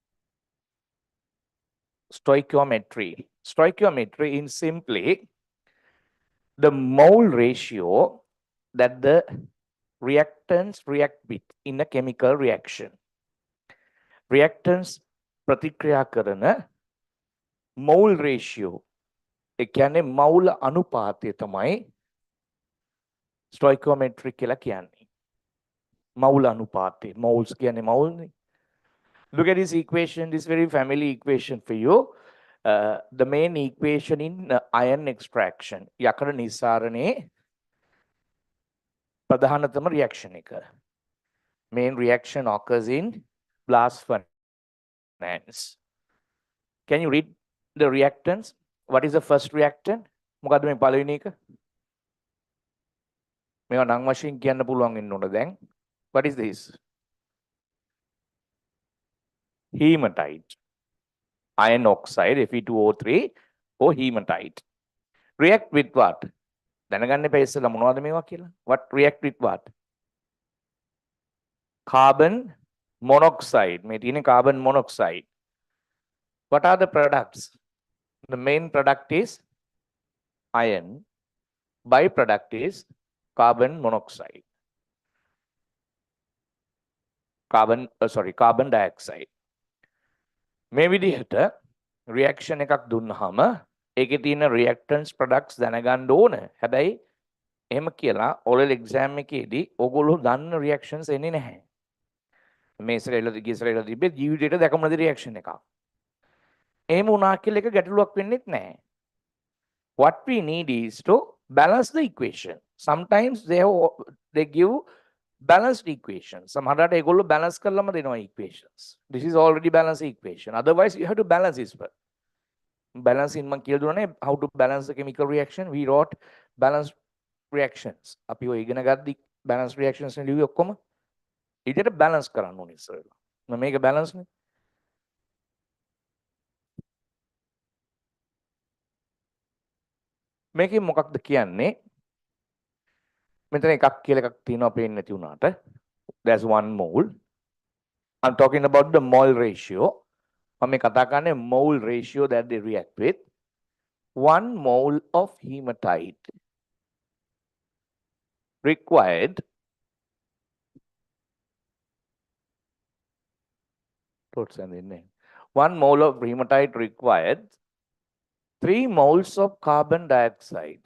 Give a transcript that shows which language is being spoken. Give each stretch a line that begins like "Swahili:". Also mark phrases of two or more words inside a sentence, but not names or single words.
English: Stoichiometry. Stoichiometry is simply the mole ratio that the reactants react with in a chemical reaction.
Sinhala: Reactants ප්‍රතික්‍රියා කරන
English: mole ratio
Sinhala: ඒ කියන්නේ මවුල අනුපාතය තමයි stoichiometry කියලා කියන්නේ. මවුල අනුපාතය. Moles කියන්නේ මවුල්නේ.
English: Look at this equation, this very familiar equation for you. The main equation in iron extraction.
Sinhala: යකඩ නිස්සාරණයේ ප්‍රධානතම reaction එක.
English: Main reaction occurs in blast furnace. Can you read the reactants? What is the first reactant?
Sinhala: මොකද්ද මේ පළවෙනි එක? මේවා නම් වශයෙන් කියන්න පුළුවන් වෙන්න ඕන දැන්.
English: What is this? Hematite. Iron oxide, Fe2O3 or hematite. React with what?
Sinhala: දැනගන්න එපා ඉස්සෙල්ලා මොනවද මේවා කියලා.
English: What react with what? Carbon monoxide.
Sinhala: මේ තියෙන
English: carbon monoxide. What are the products? The main product is iron. Byproduct is carbon monoxide. Carbon dioxide.
Sinhala: මේ විදිහට reaction එකක් දුන්නාම ඒකේ තියෙන
English: reactants products
Sinhala: දැනගන්න ඕන. හැබැයි එහෙම කියලා
English: oral exam
Sinhala: එකේදී ඕගොල්ලෝ දන්න reactions එන්නේ නැහැ. මේ ඉස්සරහට තිබ්බේ ජීවිතේට දැකම නැති reaction එකක්. එහෙම වුණා කියලා එක ගැටලුවක් වෙන්නෙත් නැහැ.
English: What we need is to balance the equation. Sometimes they give balanced equations.
Sinhala: සමහරවිට ඒගොල්ලෝ balance කරලම දෙනවා equations.
English: This is already balanced equation. Otherwise you have to balance this one. Balancing
Sinhala: මම කියලා දුන්නානේ
English: how to balance the chemical reaction. We wrote balanced reactions.
Sinhala: අපි ඔය ඉගෙන ගද්දි
English: balanced reactions
Sinhala: නේ ලිව්වේ ඔක්කොම. ඊට balance කරන්න ඕනේ ඉස්සරලා. මේක balance නේ. මේකේ මොකක්ද කියන්නේ? මෙතන එකක් කියලා එකක් තියෙනවා පේන්නේ නැති වුණාට.
English: There's one mole. I'm talking about the mole ratio.
Sinhala: මම කතා කරන්නේ
English: mole ratio that they react with. 1 mole of hematite required 1 mole of hematite required 3 moles of carbon dioxide.